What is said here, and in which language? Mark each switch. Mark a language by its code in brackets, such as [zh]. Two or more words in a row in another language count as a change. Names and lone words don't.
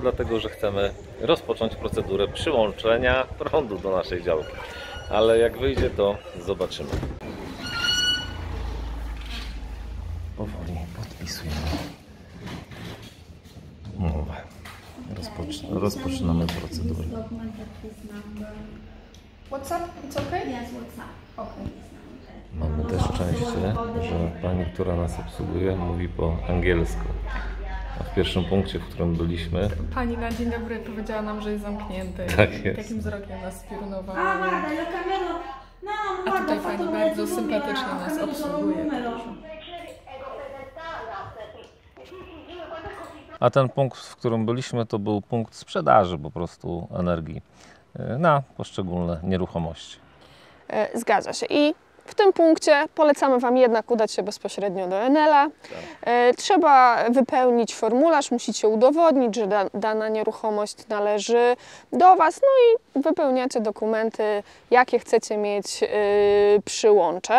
[pl] Dlatego, że chcemy rozpocząć procedurę przyłączenia prądu do naszej działki. Ale jak wyjdzie, to zobaczymy. Powoli podpisujemy umowę. Rozpoczynamy procedurę. [en] WhatsApp? It's okay? Yes, WhatsApp. Okay. [pl] Mamy też szczęście, że pani, która nas obsługuje, mówi po angielsku. A w pierwszym punkcie, w którym byliśmy, Pani na dzień dobry powiedziała nam, że jest zamknięte. Tak jest. Takim wzrokiem nas spiorunowała. [it] Ah, guarda, l'ho cambiato. No, [pl] A [it] guarda, [pl] tutaj [it] ho fatto [pl] pani [it] un [pl] bardzo [it] mezzo [pl] sympatycznie [it] numero, [pl] nas [it] ho capito solo un [pl] obsługuje. [it] numero. [pl] a ten punkt, w którym byliśmy, to był punkt sprzedaży po prostu energii na poszczególne nieruchomości. Zgadza się. I w tym punkcie polecamy Wam jednak udać się bezpośrednio do Enela. Trzeba wypełnić formularz, musicie udowodnić, że dana nieruchomość należy do Was, no i wypełniacie dokumenty, jakie chcecie mieć przyłącze.